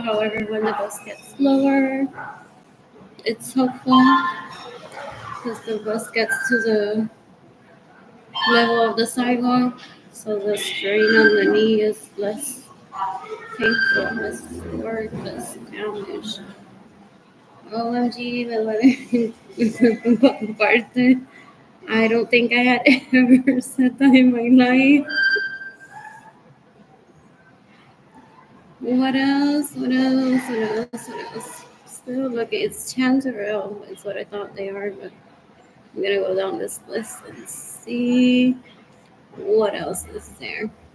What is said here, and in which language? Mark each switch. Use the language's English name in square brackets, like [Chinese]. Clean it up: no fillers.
[English] However, when the bus gets slower, it's helpful because the bus gets to the level of the sidewalk, so the strain on the knee is less painful, less work, less damage. [Spanish] OMG, me duele mi cuerpo en parte. [English] I don't think I had ever said that in my life. What else? What else? What else? What else? Still looking. It's Chanterelle. It's what I thought they are, but I'm gonna go down this list and see what else is there.